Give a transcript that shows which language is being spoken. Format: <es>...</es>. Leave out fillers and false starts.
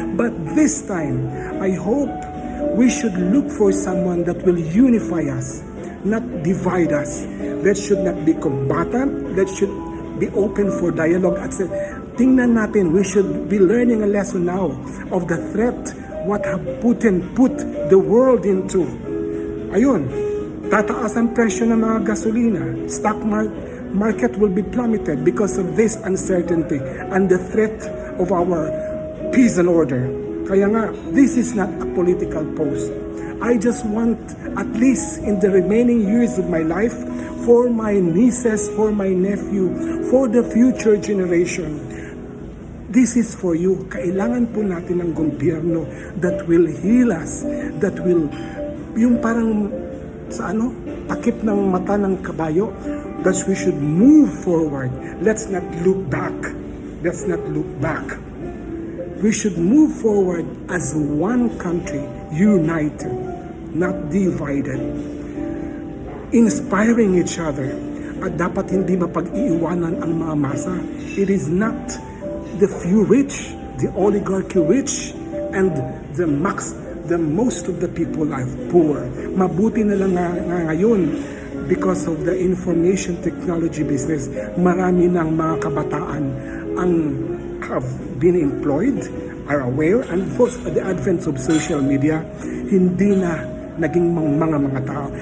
<en>But this time, I hope we should look for someone that will unify us, not divide us. That should not be combatant. That should be open for dialogue.</en> <tl>At tingnan natin,</tl> <en>we should be learning a lesson now of the threat what have Putin put the world into.</en> <tl>Ayun, tataas ang presyo ng mga gasolina.</tl> <en>Stock market will be plummeted because of this uncertainty and the threat of our peace and order.</en> <tl>Kaya nga,</tl> <en>this is not a political post. I just want, at least in the remaining years of my life, for my nieces, for my nephew, for the future generation, this is for you.</en> <tl>Kailangan po natin ng gobyerno</tl> <en>that will heal us, that will,</en> <tl>yung parang, takip ng mata ng kabayo,</tl> <en>that we should move forward. Let's not look back. Let's not look back. We should move forward as one country, united, not divided, inspiring each other.</en> <tl>At dapat hindi mapag-iiwanan ang mga masa.</tl> <en>It is not the few rich, the oligarchy rich, and the most of the people are poor.</en> <tl>Mabuti na lang ngayon,</tl> <en>because of the information technology business,</en> <tl>marami ng mga kabataan ang</tl> <en>have been employed, are aware, and of the advent of social media,</en> <tl>hindi na naging mga tao.</tl>